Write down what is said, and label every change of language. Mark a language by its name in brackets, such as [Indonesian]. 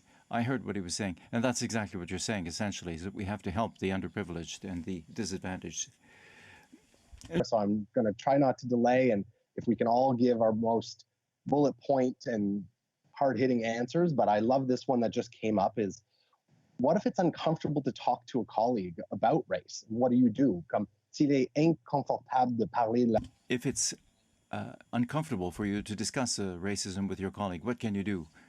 [English] I heard what he was saying, and that's exactly what you're saying, essentially, is that we have to help the underprivileged and the disadvantaged. So I'm going to try not to delay, and if we can all give our most bullet point and hard-hitting answers, but I love this one that just came up is, what if it's uncomfortable to talk to a colleague about race? What do? [French] Comme s'il est inconfortable de parler de la... [English] If it's uncomfortable for you to discuss racism with your colleague, what can you do?